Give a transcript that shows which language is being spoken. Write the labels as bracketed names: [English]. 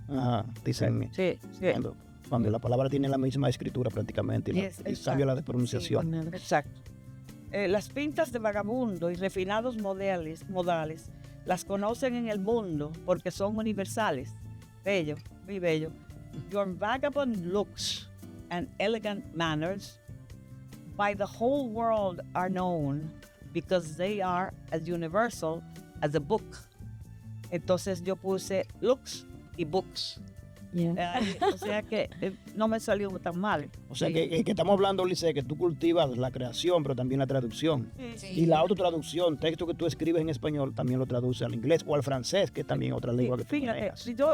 [Spanish] Ajá, dicen. Sí. Cuando la palabra tiene la misma escritura prácticamente y cambia la de pronunciación. Sí, exacto. Las pintas de vagabundo y refinados modales las conocen en el mundo porque son universales. Bello, muy bello. [English] Your vagabond looks and elegant manners by the whole world are known because they are as universal as a book. [Spanish] Entonces yo puse looks y books. [English] Yeah. [Spanish] O sea que no me salió tan mal. O sea que estamos hablando, Lice, que tú cultivas la creación, pero también la traducción. Sí. Y la autotraducción, texto que tú escribes en español, también lo traduce al inglés o al francés, que es también otra lengua que tú manejas.